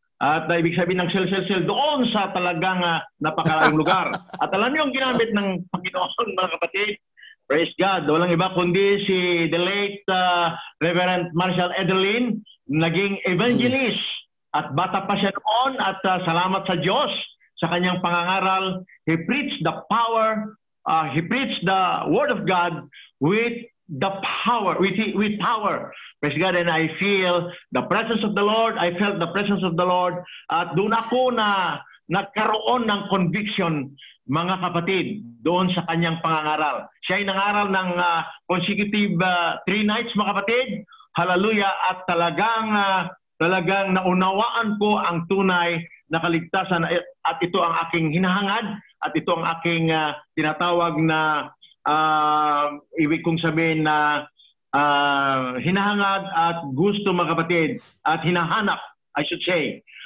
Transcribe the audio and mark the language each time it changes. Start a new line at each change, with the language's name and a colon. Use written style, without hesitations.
Filipino: At ibig sabihin ng sel doon sa talagang napakalayong lugar. At alam niyo ang ginamit ng Panginoon, mga kapatid, praise God, walang iba kundi si the late Reverend Marshall Ederlin, naging evangelist. At bata pa siya noon at salamat sa Diyos sa kanyang pangangaral.
English: He preached the power, he preached the Word of God with the power, with power. Praise God, and I feel the presence of the Lord. I felt the presence of the Lord.
Filipino: At doon ako na nagkaroon ng conviction, mga kapatid, doon sa kanyang pangangaral. Siya ay nangaral ng consecutive 3 nights, mga kapatid. Hallelujah. At talagang naunawaan ko ang tunay na kaligtasan at ito ang aking hinahangad at ito ang aking tinatawag na ibig kong sabihin na hinahangad at gusto, mga kapatid, at hinahanap,
English: I should say.